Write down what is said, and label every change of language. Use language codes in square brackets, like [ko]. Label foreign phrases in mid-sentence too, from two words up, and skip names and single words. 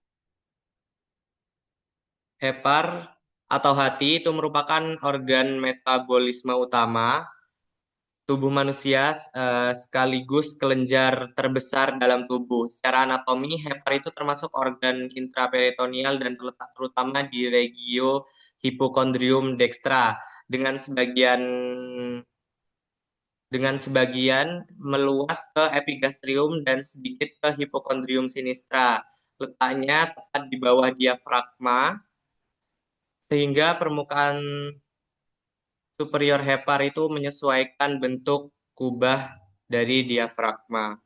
[id] Hepar atau hati itu merupakan organ metabolisme utama tubuh manusia, sekaligus kelenjar terbesar dalam tubuh. Secara anatomi, hepar itu termasuk organ intraperitoneal dan terletak terutama di regio hipokondrium dextra dengan sebagian meluas ke epigastrium dan sedikit ke hipokondrium sinistra. Letaknya tepat di bawah diafragma, sehingga permukaan superior hepar itu menyesuaikan bentuk kubah dari diafragma.